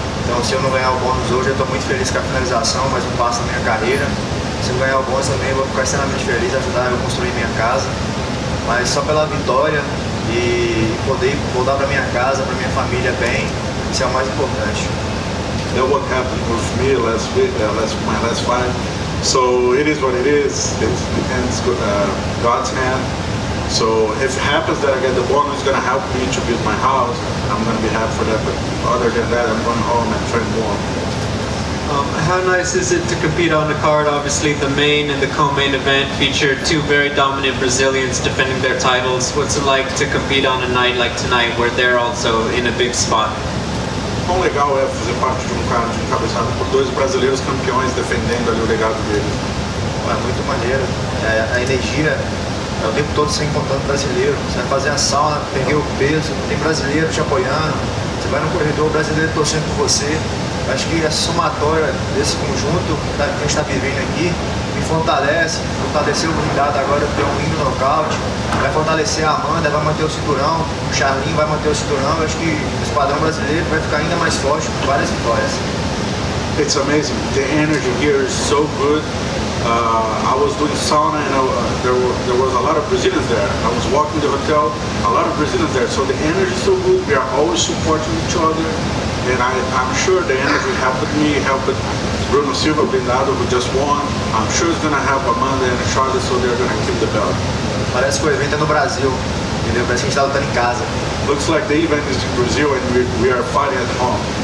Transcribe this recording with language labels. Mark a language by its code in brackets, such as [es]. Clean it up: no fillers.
[pt] Então, se eu não ganhar o bônus hoje, eu estou muito feliz com a finalização, mais um passo na minha carreira. Se eu ganhar o bônus também, eu vou ficar extremamente feliz, ajudar eu a construir minha casa. Mas só pela vitória e poder voltar para minha casa, para minha família bem, isso é o mais importante. [en] That's what happened with me last week, my last fight. So it is what it is. It's God's hand. So if it happens that I get the bonus, it's going to help me to build my house. I'm going to be happy for that. But other than that, I'm going home and train more. How nice is it to compete on the card? Obviously, the main and the co-main event feature 2 very dominant Brazilians defending their titles. What's it like to compete on a night like tonight, where they're also in a big spot? [pt] Quão legal é fazer parte de card encabeçado por 2 brasileiros campeões defendendo ali o legado deles. É muito maneiro. A energia é o tempo todo sem encontrando brasileiro. Você vai fazer a sauna, peguei o peso, tem brasileiro te apoiando. Você vai no corredor, brasileiro torcendo por você. Acho que a somatória desse conjunto que a gente está vivendo aqui me fortalece, fortaleceu o blindado agora ter um hino nocaute, vai fortalecer a Amanda, vai manter o cinturão, o Charlinho vai manter o cinturão. Acho que o esquadrão brasileiro vai ficar ainda mais forte com várias vitórias. [en] It's amazing. The energy here is so good. I was doing sauna and there was a lot of Brazilians there. I was walking the hotel, a lot of Brazilians there. So the energy is so good. We are always supporting each other. And I'm sure the energy helped me, helped Bruno Silva, blindado, who just won. I'm sure it's going to help Amanda and Charlotte, so they're going to keep the belt. [pt] Parece que o evento é no Brasil, entendeu? Parece que a gente está lutando em casa. [en] Looks like the event is in Brazil and we are fighting at home.